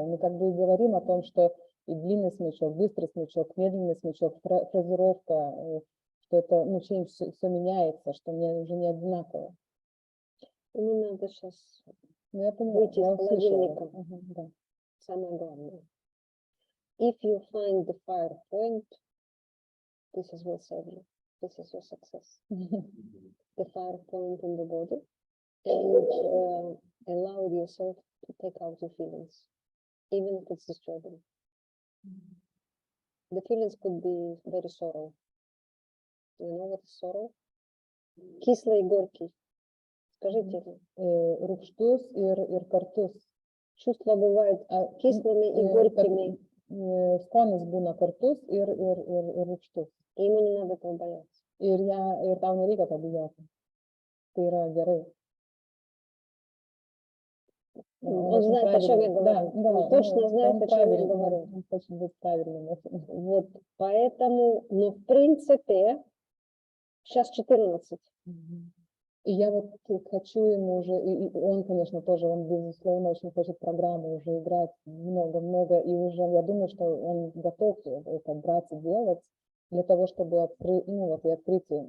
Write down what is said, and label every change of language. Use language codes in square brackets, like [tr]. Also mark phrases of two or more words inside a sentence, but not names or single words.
[ru] Мы как бы и говорим о том, что и длинный смычок, быстрый смычок, медленный смычок, фразировка, что это, ну, все меняется, что мне уже не одинаково. Ему надо сейчас Ну, я поняла, выйти я из услышала. холодильника. Ага, да. Самое главное. [en] If you find the fire point, this is will save you. This is your success. The fire point in the body, and allow yourself to take out your feelings, even if it's disturbing. The feelings could be very sorrow. You know what is sorrow? [ru] Кислый и горький. Скажите, [lt] Rūgštus ir kartus. [ru] чувства бывают кислыми и горькими, [lt] Skonus būna kartus ir rūgštus. [ru] и ему не надо этого бояться. [lt] Ir tau nereikia to bijoti. Tai yra gerai. [ru] Он знает, о чем я говорю. Он точно знает, о чем я говорю. Он хочет быть правильным. Вот, поэтому, ну, в принципе, сейчас 14. И я вот хочу ему уже, и он, конечно, тоже, он, безусловно, очень хочет программу уже играть много-много, и уже я думаю, что он готов это брать и делать для того, чтобы открыть, ну, вот и открытие.